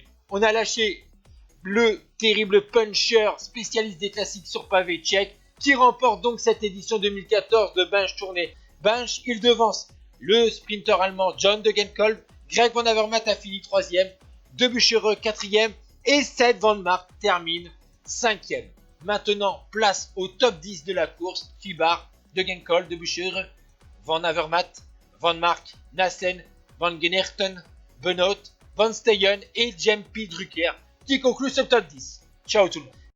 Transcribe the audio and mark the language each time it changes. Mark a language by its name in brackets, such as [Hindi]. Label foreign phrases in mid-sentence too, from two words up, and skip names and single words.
[French] On a lâché le terrible puncher spécialiste des classiques sur pavé tchèque qui remporte donc cette édition 2014 de Binge Tournée. Binge, il devance le sprinter allemand John Degenkolb. Greg Van Avermaet a fini 3e, Debusschere 4e et Seth Van Mark termine 5e. Maintenant, place au top 10 de la course. Stybar, Degenkolb, Debusschere, Van Avermaet, Van Mark, Nassen, Van Generten, Benoît, Van Steyen et Jem P. Drucker qui conclut ce top 10. Ciao tout le monde.